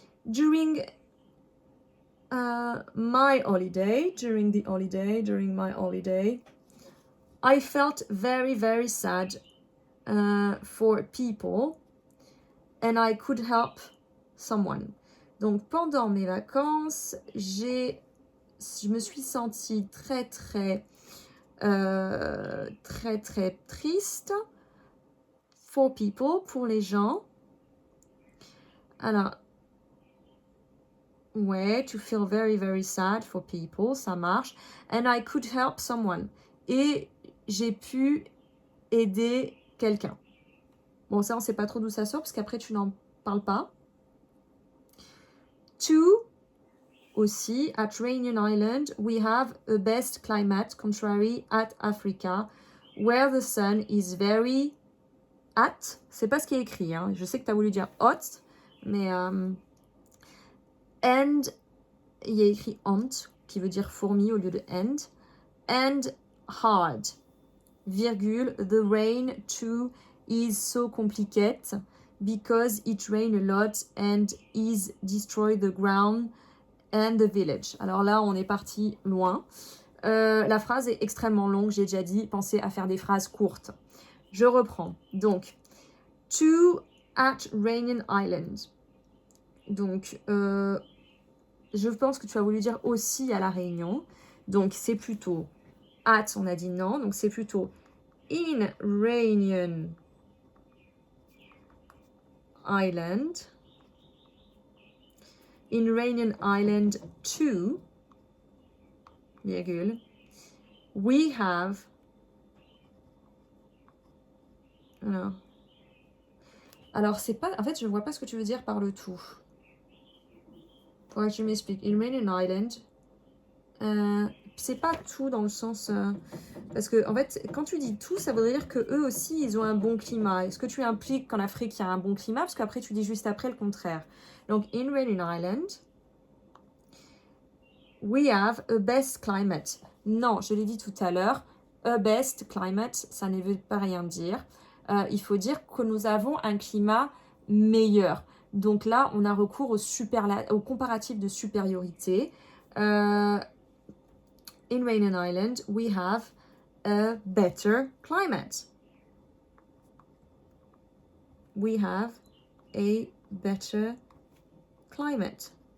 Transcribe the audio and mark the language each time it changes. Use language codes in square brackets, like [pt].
[en] During my holiday, during my holiday, I felt very, very sad for people and I could help someone. [fr] Donc, pendant mes vacances, je me suis sentie très triste [en] for people, [fr] pour les gens. Alors, ouais, [en] to feel very, very sad for people, [fr] ça marche. [en] And I could help someone. [fr] Et j'ai pu aider quelqu'un. Bon, ça, on ne sait pas trop d'où ça sort, parce qu'après, tu n'en parles pas. [en] To, aussi, at Rainian Island, we have a best climate, contrary at Africa, where the sun is very hot. [fr] C'est pas ce qui est écrit, hein. Je sais que tu as voulu dire hot, mais... and, il y a écrit ant, qui veut dire fourmi au lieu de and. [en] And hard, virgule, the rain too is so complicated because it rain a lot and is destroy the ground and the village. [fr] Alors là, on est parti loin. La phrase est extrêmement longue, j'ai déjà dit, pensez à faire des phrases courtes. Je reprends. [en] Donc, to at Rainian Island. [fr] Donc, je pense que tu as voulu dire aussi à la Réunion. Donc, c'est plutôt at, on a dit non. Donc, c'est plutôt [en] in Rainian Island. In Rainian Island 2, virgule, we have... [fr] Alors, c'est pas... En fait, je ne vois pas ce que tu veux dire par le tout. Ouais, je m'explique. [en] In Rainian Island, [fr] c'est pas tout dans le sens... parce que, en fait, quand tu dis tout, ça veut dire que eux aussi, ils ont un bon climat. Est-ce que tu impliques qu'en Afrique, il y a un bon climat? Parce qu'après, tu dis juste après le contraire. [en] Donc, in Rainian Island, we have a best climate. [fr] Non, je l'ai dit tout à l'heure, [en] a best climate, [fr] ça ne veut pas rien dire. Il faut dire que nous avons un climat meilleur. Donc là, on a recours au comparatif de supériorité. [en] In Rainian Island, we have a better climate. We have a better climate.